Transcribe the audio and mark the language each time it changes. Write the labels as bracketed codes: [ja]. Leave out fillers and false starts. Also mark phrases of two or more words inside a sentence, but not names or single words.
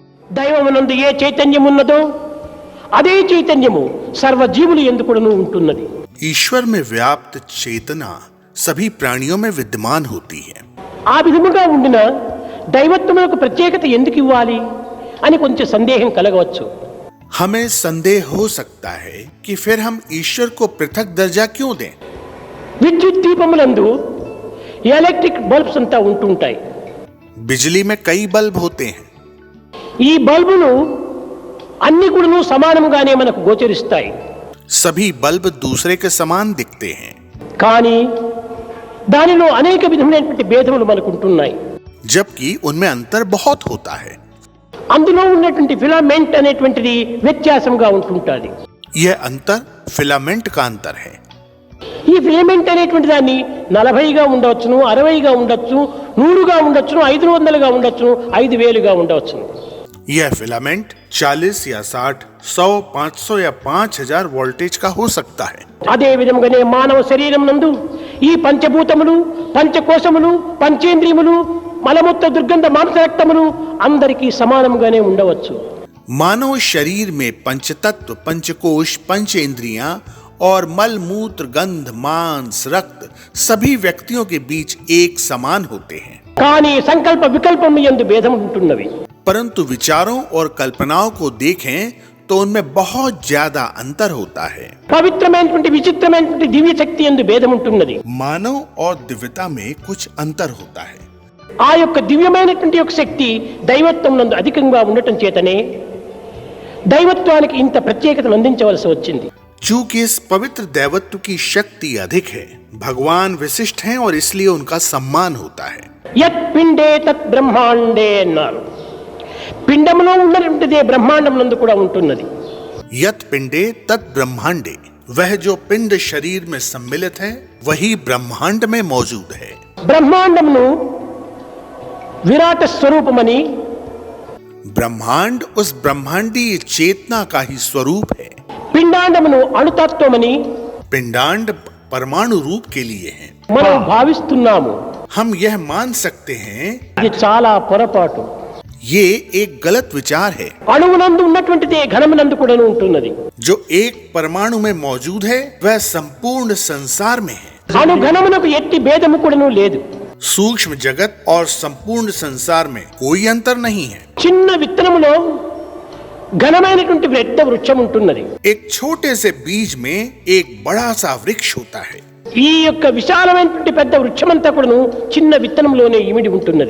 [te] దైవమునందు ఏ చైతన్యం ఉన్నదో అదే చైతన్యము సర్వజీవులు యందు కూడాను ఉంటున్నది. [hi] ईश्वर में व्याप्त चेतना सभी प्राणियों में विद्यमान होती है. [te] ఆ విధముగా ఉండిన దైవత్వమునకు ప్రత్యేకత ఎందుకు ఇవ్వాలి అని కొంచెం సందేహం కలగవచ్చు. [hi] हमें संदेह हो सकता है कि फिर हम ईश्वर को पृथक दर्जा क्यों दें. [te] విద్యుత్ దీపములందు [en] electric bulbs [te] అంతా ఉంటుంటాయి. [hi] बिजली में कई बल्ब होते हैं. [te] ఈ బల్బులు అన్ని కూడాను సమానముగానే మనకు గోచరిస్తాయి. [hi] सभी बल्ब दूसरे के समान दिखते हैं. [te] కానీ దానిలో అనేక విధమైనటువంటి భేదములు మనకు ఉంటున్నాయి. [hi] जबकि उनमें अंतर बहुत होता है. [te] అందులో ఉన్నటువంటి ఫిలమెంట్ అనేటువంటిది వ్యత్యాసంగా ఉంటుంటుంది. [hi] यह अंतर फिलामेंट का अंतर है. [te] ఈ ఫిలమెంట్ అనేటువంటి దాన్ని 40గా ఉండవచ్చును, 60గా ఉండొచ్చు, 100గా ఉండొచ్చును, 500గా ఉండొచ్చును, 5000గా ఉండవచ్చును. [hi] यह फिलामेंट 40 या 60, 100, 500 या 5000 वोल्टेज का हो सकता है. [te] అదే విధముగానే మానవ శరీరం నందు ఈ పంచభూతములు, పంచకోశములు, పంచేంద్రియములు, మలమూత్ర దుర్గంధ మాంసరక్తములు అందరికీ సమానంగానే ఉండవచ్చు. [hi] मानव शरीर में पंचतत्व, पंचकोश, पंचेंद्रियां और मल मूत्र गंध मांस रक्त सभी व्यक्तियों के बीच एक समान होते हैं. [te] కానీ సంకల్ప వికల్పము యందు భేదం ఉంటున్నవి. [hi] परंतु विचारों और कल्पनाओं को देखें तो उनमें बहुत ज्यादा अंतर होता है. [te] పవిత్రమైనటువంటి విచిత్రమైనటువంటి దివ్య శక్తి యందు భేదం ఉంటున్నది. [hi] मानव और दिव्यता में कुछ अंतर होता है. [te] ఆ యొక్క దివ్యమైనటువంటి యొక్క శక్తి దైవత్వం నందు అధికంగా ఉండటం చేతనే దైవత్వానికి ఇంత ప్రత్యేకతను అందించవలసి వచ్చింది. [hi] चूंकि इस पवित्र दैवत्व की शक्ति अधिक है, भगवान विशिष्ट हैं और इसलिए उनका सम्मान होता है. [sa] యత్ పిండే తత్ బ్రహ్మాండే అన్నారు. [te] పిండములో ఉన్నటువంటిదే బ్రహ్మాండం నందు కూడా ఉంటున్నది. [sa] यत पिंडे तत् ब्रह्मांडे, [hi] वह जो पिंड शरीर में सम्मिलित है वही ब्रह्मांड में मौजूद है. [te] బ్రహ్మాండమును విరాట స్వరూపమని, [hi] ब्रह्मांड उस ब्रह्मांडीय चेतना का ही स्वरूप है. [te] పిండాండమును అణుతత్వమని [hi] पिंडांड परमाणु रूप के लिए है. [te] మనం భావిస్తున్నాము. [hi] हम यह मान सकते हैं [te] ఇది చాలా పొరపాటు. [hi] ये एक गलत विचार है. [te] అణువునందు ఉన్నటువంటిదే ఘనమునందు కూడా ఉంటున్నది. [hi] जो एक परमाणु में मौजूद है वह संपूर्ण संसार में है. [te] అణు ఘనమునకు ఎట్టి భేదము కూడాను లేదు. [hi] सूक्ष्म जगत और संपूर्ण संसार में कोई अंतर नहीं है. [te] చిన్న విత్తనములో ఘనమైనటువంటి పెద్ద వృక్షం ఉంటున్నది. [hi] एक छोटे से बीज में एक बड़ा सा वृक्ष होता है. [te] ఈ యొక్క విశాలమైనటువంటి పెద్ద వృక్షమంతా కూడాను చిన్న విత్తనంలోనే ఇమిడి ఉంటున్నది.